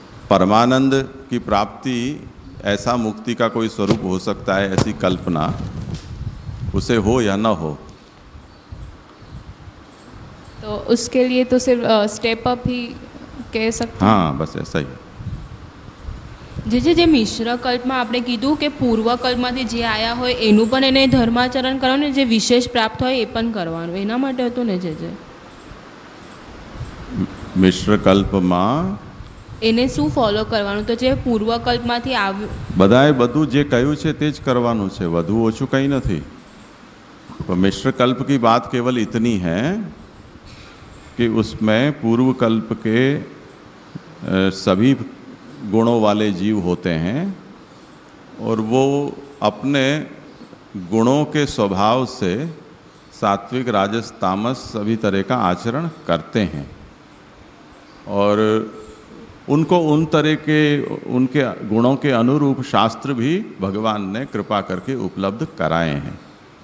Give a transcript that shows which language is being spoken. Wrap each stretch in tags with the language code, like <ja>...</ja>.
<hi>परमानंद की प्राप्ति ऐसा मुक्ति का कोई स्वरूप हो सकता है, ऐसी कल्पना उसे हो या ना हो। तो उसके लिए तो सिर्फ स्टेप अप ही कह सकते हैं। हाँ, बस ऐसा ही।</hi> <gu>જે મિશ્ર કલ્પમાં આપણે કીધું કે પૂર્વ કલ્પમાંથી જે આયા હોય એનું પણ એને ધર્માચરણ કરવાનું, જે વિશેષ પ્રાપ્ત હોય એ પણ કરવાનું, એના માટે હતું ને જે મિશ્ર કલ્પમાં એને શું ફોલો કરવાનું? તો જે પૂર્વ કલ્પમાંથી આવ્યું બધાએ બધું જે કહ્યું છે તે જ કરવાનું છે, વધુ ઓછું કંઈ નથી।</gu> <hi>तो मिश्र कल्प की बात केवल इतनी है कि उसमें पूर्व कल्प के सभी गुणों वाले जीव होते हैं और वो अपने गुणों के स्वभाव से सात्विक राजस तामस सभी तरह का आचरण करते हैं, और उनको उन तरह के उनके गुणों के अनुरूप शास्त्र भी भगवान ने कृपा करके उपलब्ध कराए हैं।</hi>